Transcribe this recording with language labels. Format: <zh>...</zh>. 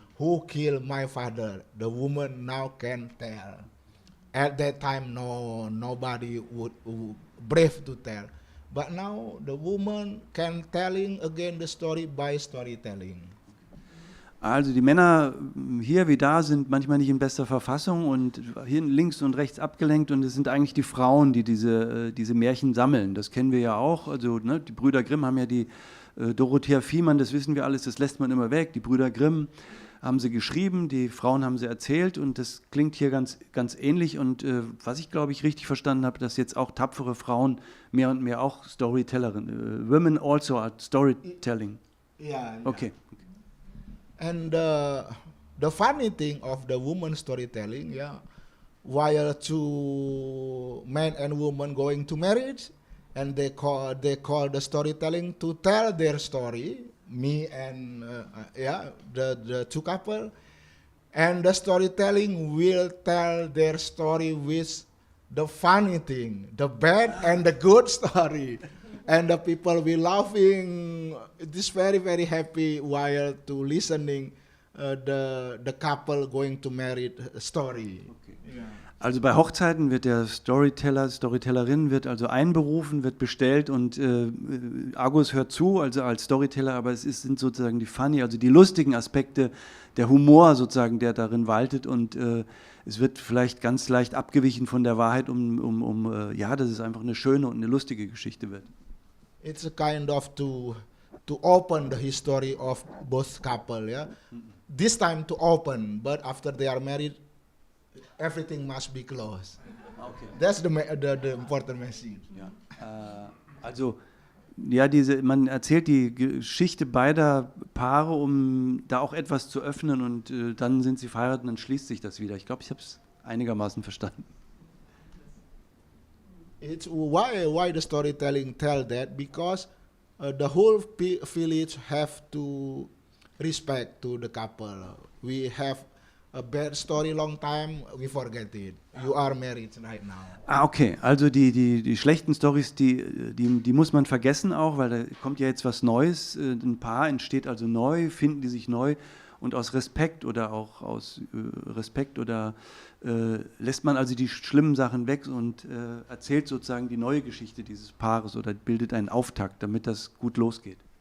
<en>Who killed my father? The woman now can tell. At that time, nobody would brave to tell. But now the woman can telling again the story by storytelling.</en> <de>Also die Männer hier wie da sind manchmal nicht in bester Verfassung und hier links und rechts abgelenkt und es sind eigentlich die Frauen, die diese Märchen sammeln. Das kennen wir ja auch. Also ne, die Brüder Grimm haben ja die Dorothea Viehmann, das wissen wir alles, das lässt man immer weg. Die Brüder Grimm haben sie geschrieben, die Frauen haben sie erzählt und das klingt hier ganz ähnlich und was ich glaube ich richtig verstanden habe, dass jetzt auch tapfere Frauen mehr und mehr auch Storytellerinnen,</de> <en>women also are storytelling. Yeah. Okay. And the funny thing of the woman storytelling, yeah, while two men and women going to marriage, and they call the storytelling to tell their story. Me and the two couple, and the storytelling will tell their story with the funny thing, the bad and the good story, and the people will laughing. It is very very happy while to listening the couple going to marry story. Okay.</en> <de>Also bei Hochzeiten wird der Storyteller, Storytellerin wird also einberufen, wird bestellt und Agus hört zu, also als Storyteller, aber sind sozusagen die funny, also die lustigen Aspekte, der Humor sozusagen, der darin waltet und es wird vielleicht ganz leicht abgewichen von der Wahrheit, dass es einfach eine schöne und eine lustige Geschichte wird.</de> <en>It's a kind of to open the history of both couple, yeah. This time to open, but after they are married, everything must be closed. Okay. That's the important message.</en> <de>Ja. Also ja, man erzählt die Geschichte beider Paare, um da auch etwas zu öffnen und dann sind sie verheiratet und dann schließt sich das wieder. Ich glaube, ich habe es einigermaßen verstanden.</de> <en>It's why the storytelling tell that, because the whole village have to respect to the couple. We have a bad story long time, we forget it. You are married right now.</en> <de>Okay, also die schlechten Storys, die muss man vergessen auch, weil da kommt ja jetzt was Neues. Ein Paar entsteht also neu, finden die sich neu und aus Respekt oder auch aus Respekt oder lässt man also die schlimmen Sachen weg und erzählt sozusagen die neue Geschichte dieses Paares oder bildet einen Auftakt, damit das gut losgeht.</de>